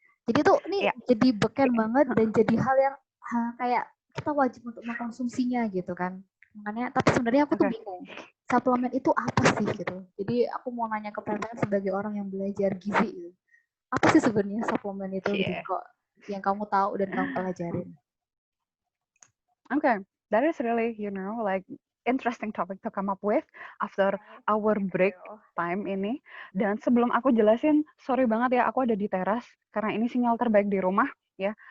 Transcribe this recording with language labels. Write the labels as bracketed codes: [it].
[id] Jadi tuh ini jadi beken banget dan jadi hal yang kayak kita wajib untuk mengkonsumsinya gitu kan. Makanya tapi sebenarnya aku tuh bingung. Suplemen itu apa sih gitu. Jadi aku mau nanya ke Pepen sebagai orang yang belajar gizi gitu. Apa sih sebenarnya suplemen itu gitu kok yang kamu tahu dan kamu pelajarin? [en] Okay, that is really, like interesting topic to come up with after our break time [id] ini. Dan sebelum aku jelasin, sorry banget ya, aku ada di teras karena ini sinyal terbaik di rumah ya.